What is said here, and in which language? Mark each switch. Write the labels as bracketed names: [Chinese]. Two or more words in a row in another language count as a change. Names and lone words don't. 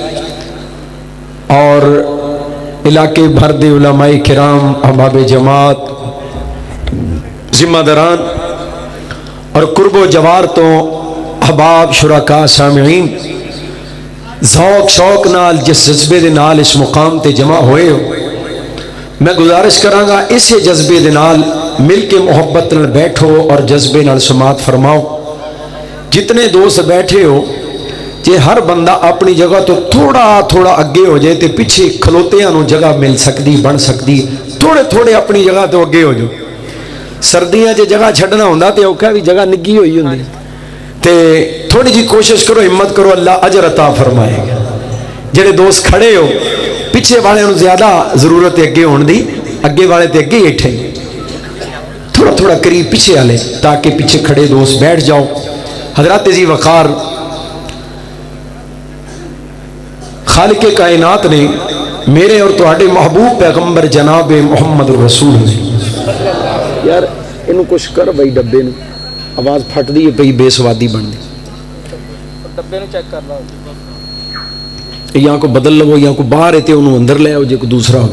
[Punjabi] اور علاقے بھر دے علماء کرام، احباب جماعت، ذمہ داران اور قرب و جوار تو احباب، شرکاء، سامعین، ذوق شوق نال جس جذبے دے نال اس مقام تے جمع ہوئے ہو، میں گزارش کراں گا اسے جذبے دے نال مل کے محبت نال بیٹھو اور جذبے نال سماعت فرماؤ۔ جتنے دوست بیٹھے ہو، جے ہر بندہ اپنی جگہ تو تھوڑا تھوڑا اگے ہو جائے تے پیچھے کھلوتیاں نو جگہ مل سکتی، بن سکتی، تھوڑے تھوڑے اپنی جگہ تو اگے ہو جاؤ۔ سردیاں جے جگہ چھڈنا ہوندا تے اوکھا بھی جگہ نگی ہوئی ہوندی، تے تھوڑی جی کوشش کرو، ہمت کرو، اللہ اجر عطا فرمائے گا۔ جڑے دوست کھڑے ہو، پیچھے والے نو زیادہ ضرورت ہے اگے ہون دی، اگے والے تے اگے بیٹھے، تھوڑا تھوڑا قریب پیچھے والے، تاکہ پیچھے کھڑے دوست بیٹھ جاؤ۔ حضرت ذی وقار خالق کائنات نے میرے اور تواڈے محبوب پیغمبر جناب محمد رسول نے، یار انہوں کچھ کر بھائی، ڈبے نو آواز پھٹ دی پئی، بے سوادی بن دی، ڈبے نو چیک کر لو، یہاں کو بدل لو، یہاں کو باہر ہے انہوں اندر لے آؤ جے کو دوسرا ہوئے۔